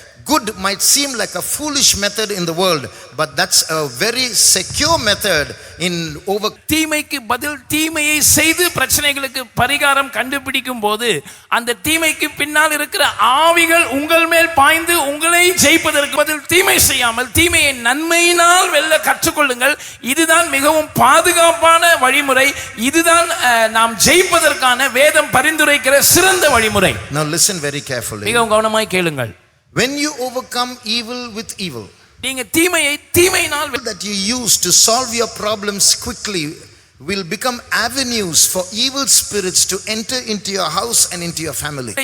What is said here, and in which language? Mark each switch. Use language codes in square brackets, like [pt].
[en] good might seem like a foolish method in the world, but that's a very secure method in over. [ta] தீமைக்கு பதில் தீமையை செய்து பிரச்சனைகளுக்கு பரிகாரம் கண்டுபிடிக்கும் போது அந்த தீமைக்கு பின்னால் இருக்கிற ஆவிகள் உங்கள் மேல் பாய்ந்து உங்களை ஜெயிப்பதற்கு பதில் தீமை செய்யாமல் தீமையை நன்மையினால் வெல்ல கற்றுக்கொள்ளுங்கள். இதுதான் மிகவும் பாதுகாப்பான வழிமுறை. இதுதான் நாம் ஜெயிப்பதற்கான வேதம் பரிந்துரைக்கிற சிறந்த வழிமுறை. [en] Now listen very carefully. [ta] மிகவும் கவனமாய் கேளுங்கள். [en] When you overcome evil with evil, [ta] நீங்க தீமையை தீமையினால் [en] that you use to solve your problems quickly will become avenues for evil spirits to enter into your house and into your family.